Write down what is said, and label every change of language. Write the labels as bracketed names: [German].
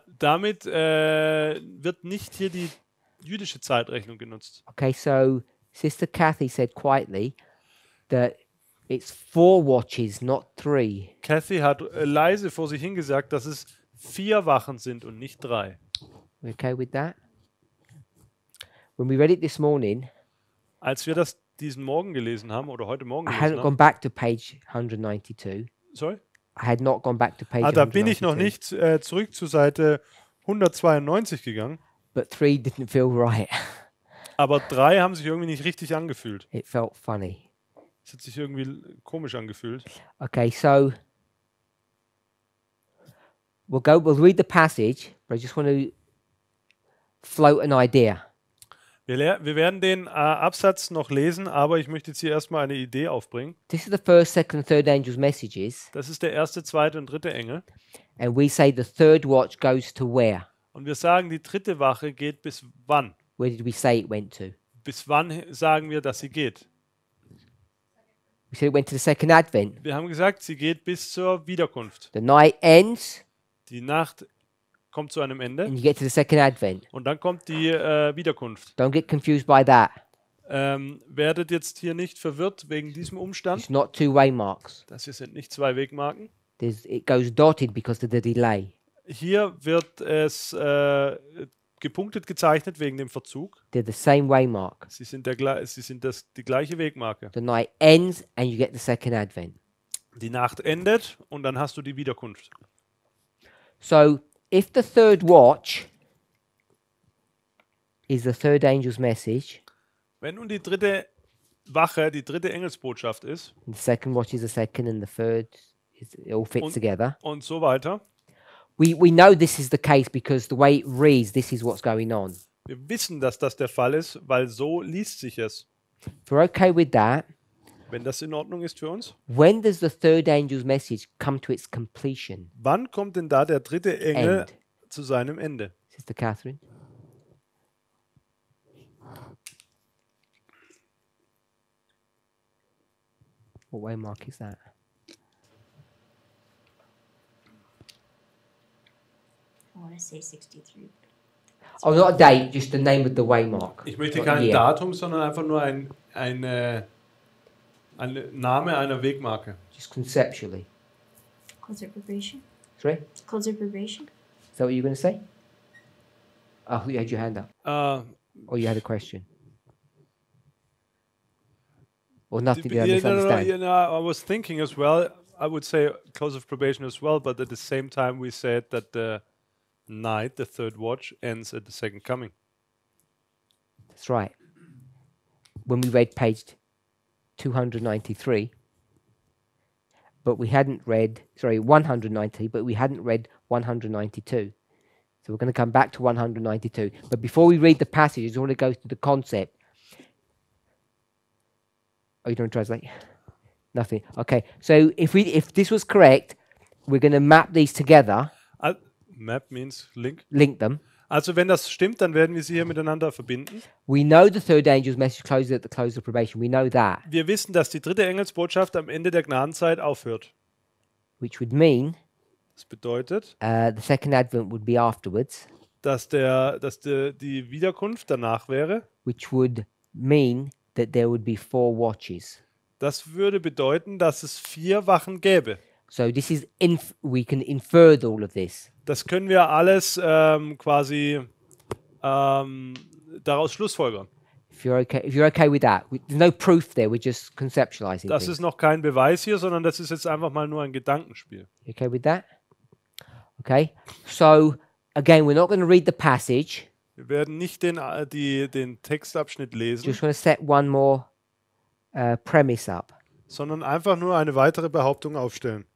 [German] Damit wird nicht hier die jüdische Zeitrechnung genutzt. [English] Okay, so Sister Kathy said quietly that it's 4 watches, not 3. [German] Kathy hat leise vor sich hingesagt, dass es 4 Wachen sind und nicht 3. [English] We okay with that? When we read it this morning, [German] Als wir das diesen Morgen gelesen haben oder heute Morgen [English] I [German] gelesen [English] hadn't gone [German] haben. [English] back to page 192. Sorry? I had not gone back to page [German] Da bin ich noch [English] 192. [German] nicht zurück zu Seite 192 gegangen. [English] But 3 didn't feel right. [German] Aber 3 haben sich irgendwie nicht richtig angefühlt. [English] It felt funny. [German] Es hat sich irgendwie komisch angefühlt. [English] Okay, so we'll read the passage, but I just want to float an idea. [German] Wir werden den Absatz noch lesen, aber ich möchte jetzt hier erstmal eine Idee aufbringen. [English] This is the first, second, and third angel's messages, [German] Das ist der erste, zweite und dritte Engel. [English] and we say the third watch goes to where? [German] Und wir sagen, die dritte Wache geht bis wann? [English] Where did we say it went to? [German] Bis wann sagen wir, dass sie geht? [English] We said it went to the second advent. [German] Wir haben gesagt, sie geht bis zur Wiederkunft. [English] The night ends, [German] Die Nacht kommt zu einem Ende [English] and you get to the second advent. [German] und dann kommt die Wiederkunft. [English] Don't get confused by that. [German] Werdet jetzt hier nicht verwirrt wegen diesem Umstand. [English] It's not 2 waymarks. [German] Das hier sind nicht 2 Wegmarken. [English] It goes dotted because of the delay. [German] Hier wird es gepunktet gezeichnet wegen dem Verzug. [English] They're the same waymark. [German] Sie sind die gleiche Wegmarke. [English] The night ends, and you get the second advent. [German] Die Nacht endet und dann hast du die Wiederkunft. [English] So, if the third watch is the third angel's message, [German] Wenn nun die dritte Wache, die dritte Engelsbotschaft ist [English] and the second watch is the second, and the third is it all fits together. [German] und so weiter, [English] We know this is the case because the way it reads, this is what's going on. [German] wir wissen, dass das der Fall ist, weil so liest sich es. [English] If we're okay with that, [German] Wenn das in Ordnung ist für uns. [English] when does the third angel's message come to its completion? [German] Wann kommt denn da der dritte Engel [English] End. [German] zu seinem Ende? [English] Sister Catherine? What waymark is that? I want to say 63. Oh, not a date, just the name of the waymark. [German] Ich möchte [English] Not [German] kein [English] year. [German] Datum, sondern einfach nur ein Name einer Wegmarke. [English] Just conceptually. Closer probation. Sorry? Closer probation. Is that what you were going to say? Oh, you had your hand up. Or you had a question? Or nothing to misunderstand? I was thinking as well. I would say close of probation as well, but at the same time we said that the night, the third watch, ends at the second coming. That's right. When we read page 293, but we hadn't read, 190, but we hadn't read 192. So we're going to come back to 192. But before we read the passage, I just want to go through the concept. Oh, you don't translate? Nothing. Okay. So if this was correct, we're going to map these together, Map means link. link them. [German] Also wenn das stimmt, dann werden wir sie hier miteinander verbinden. [English] We know the third angel's message closes at the close of probation. We know that, [German] Wir wissen, dass die dritte Engelsbotschaft am Ende der Gnadenzeit aufhört. [English] which would mean [German] Das bedeutet, [English] the second advent would be afterwards, [German] dass die Wiederkunft danach wäre. [English] which would mean that there would be 4 watches. [German] Das würde bedeuten, dass es 4 Wachen gäbe. [English] So this is we can infer all of this. [German] Das können wir alles quasi daraus schlussfolgern. [English] If you're okay with that, there's no proof there. We're just conceptualizing [German] Das [English] things. [German] ist noch kein Beweis hier, sondern das ist jetzt einfach mal nur ein Gedankenspiel. [English] You okay with that? Okay. So again, we're not going to read the passage. [German] Wir werden nicht den Textabschnitt lesen, [English] Just want to set one more premise up. [German] sondern einfach nur eine weitere Behauptung aufstellen.